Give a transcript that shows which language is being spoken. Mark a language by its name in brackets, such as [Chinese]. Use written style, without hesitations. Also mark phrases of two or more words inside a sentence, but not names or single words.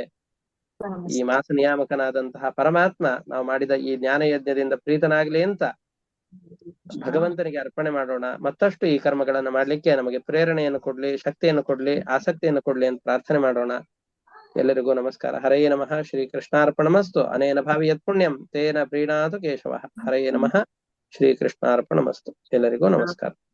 [Kannada] ಈ ಮಾಸ ನಿಯಾಮಕನಾದಂತಹ ಪರಮಾತ್ಮ ನಾವು ಮಾಡಿದ ಈ ಜ್ಞಾನ ಯಜ್ಞದಿಂದ ಪ್ರೀತನಾಗ್ಲಿ ಅಂತ ಭಗವಂತನಿಗೆ ಅರ್ಪಣೆ ಮಾಡೋಣ. ಮತ್ತಷ್ಟು ಈ ಕರ್ಮಗಳನ್ನು ಮಾಡ್ಲಿಕ್ಕೆ ನಮಗೆ ಪ್ರೇರಣೆಯನ್ನು ಕೊಡ್ಲಿ, ಶಕ್ತಿಯನ್ನು ಕೊಡ್ಲಿ, ಆಸಕ್ತಿಯನ್ನು ಕೊಡ್ಲಿ ಅಂತ ಪ್ರಾರ್ಥನೆ ಮಾಡೋಣ. ಎಲ್ಲರಿಗೂ ನಮಸ್ಕಾರ. [Sanskrit] ಹರೇ ನಮಃ. ಶ್ರೀ ಕೃಷ್ಣಾರ್ಪಣಮಸ್ತು. ಅನೇನ ಭಾವಿ ಯತ್ ಪುಣ್ಯಂ ತೇನ ಪ್ರೀಣಾತು ಕೇಶವ. ಹರೇ ನಮಃ. ಶ್ರೀ ಕೃಷ್ಣಾರ್ಪಣಮಸ್ತು. [Kannada] ಎಲ್ಲರಿಗೂ ನಮಸ್ಕಾರ.